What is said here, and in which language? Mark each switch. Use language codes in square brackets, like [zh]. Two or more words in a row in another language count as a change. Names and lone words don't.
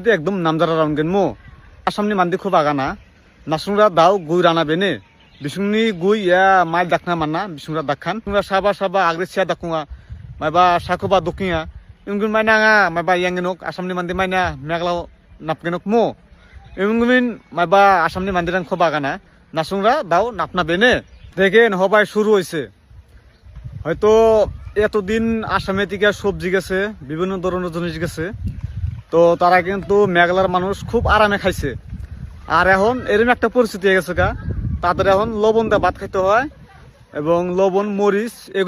[grt] de ekdom namjara rongen mu asamni mandi kho bagana nasungra dau gui rana bene bisungni gui ya mai dakna manna bisungra dakhan sungra saba agri sia dakunga maiba sakoba dokinga imgun mainanga maiba yangenok asamni mandi maina meglaw napgenok mu imgun maiba asamni mandirang kho bagana nasungra dau napna bene [bn] দেখেন হবাই শুরু হয়েছে হয়তো এতদিন আসামে থেকে সবজি গেছে বিভিন্ন ধরনের জিনিস গেছে তো তারা কিন্তু মেঘলার মানুষ খুব আরামে খাইছে আর এখন এরকম একটা পরিস্থিতি হয়ে গেছে গা তাদের এখন লবণ দিয়ে ভাত খেতে হয় এবং লবণ মরিচ এগুলো